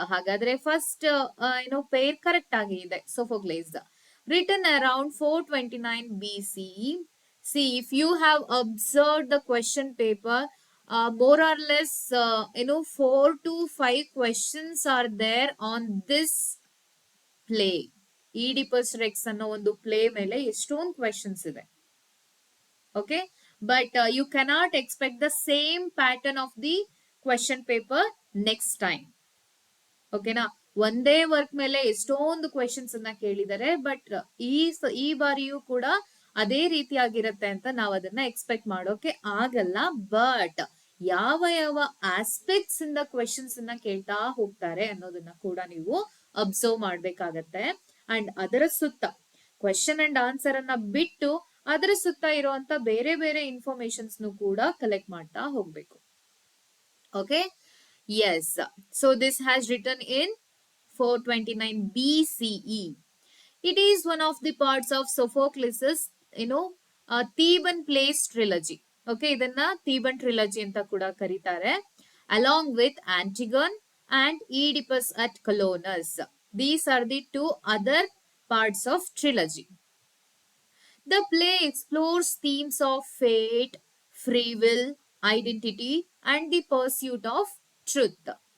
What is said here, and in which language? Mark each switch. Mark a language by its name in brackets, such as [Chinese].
[Kannada] ಹಾಗಾದ್ರೆ first peer correct ಆಗಿದೆ, Sophocles, [English] written around 429 BCE. See, if you have observed the question paper, more or less 4 to 5 questions are there on this play. [Kannada] Oedipus Rex ಅನ್ನೋ ಒಂದು play ಮೇಲೆ ಎಷ್ಟೊಂದು questions ಇದೆ. [English] Okay, but you cannot expect the same pattern of the question paper next time. [Kannada] ಓಕೆನಾ, ಒಂದೇ work ಮೇಲೆ ಎಷ್ಟೊಂದು questions ಅನ್ನ ಕೇಳಿದ್ದಾರೆ, ಬಟ್ ಈ ಬಾರಿಯೂ ಕೂಡ ಅದೇ ರೀತಿಯಾಗಿರುತ್ತೆ ಅಂತ ನಾವು ಅದನ್ನ ಎಕ್ಸ್ಪೆಕ್ಟ್ ಮಾಡೋಕೆ ಆಗಲ್ಲ. ಬಟ್ ಯಾವ ಯಾವ ಆಸ್ಪೆಕ್ಟ್ಸ್ ಇಂದ ಕ್ವೆಶನ್ಸ್ ಅನ್ನ ಕೇಳ್ತಾ ಹೋಗ್ತಾರೆ ಅನ್ನೋದನ್ನ ಕೂಡ ನೀವು ಅಬ್ಸರ್ವ್ ಮಾಡ್ಬೇಕಾಗತ್ತೆ. ಅಂಡ್ ಅದರ ಸುತ್ತ ಕ್ವೆಶನ್ ಅಂಡ್ ಆನ್ಸರ್ ಅನ್ನ ಬಿಟ್ಟು ಅದರ ಸುತ್ತ ಇರುವಂತ ಬೇರೆ ಬೇರೆ ಇನ್ಫಾರ್ಮೇಶನ್ಸ್ ಕೂಡ ಕಲೆಕ್ಟ್ ಮಾಡ್ತಾ ಹೋಗ್ಬೇಕು. [English] Okay, yes. So this has written in 429 BCE. It is one of the parts of Sophocles' Theban plays trilogy. [Kannada] Okay, ಇದನ್ನ Theban trilogy ಅಂತ ಕೂಡ ಕರೀತಾರೆ. [English] Along with Antigone and Oedipus at Colonus. These are the 2 other parts of trilogy. The play explores themes of fate, free will, identity, and the pursuit of truth.